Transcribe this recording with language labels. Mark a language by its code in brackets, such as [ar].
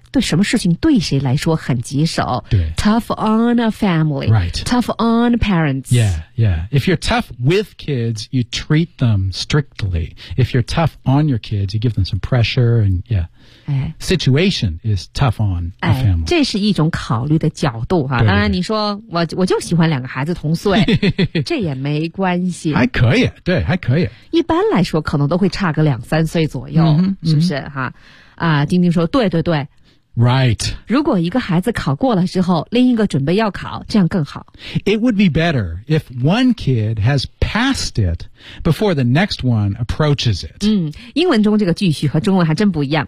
[zh] 对什么事情对谁来说很棘手？对 [en] ，tough on a family. Right. Tough on parents. Yeah, yeah. If you're tough with kids, you treat them strictly. If you're tough on your kids, you give them some pressure and yeah. Situation is tough on a family. [zh] 这是一种考虑的角度哈。当然，你说我就喜欢两个孩子同岁，这也没关系。还可以，对，还可以。一般来说，可能都会差个两三岁左右，是不是哈？丁丁说，对对对 [en] ，Right. [zh] 如果一个孩子考过了之后，另一个准备要考，这样更好。 [en] It would be better if one kid has passed it. Before the next one approaches it. [zh] 英文中这个句序和中文还真不一样。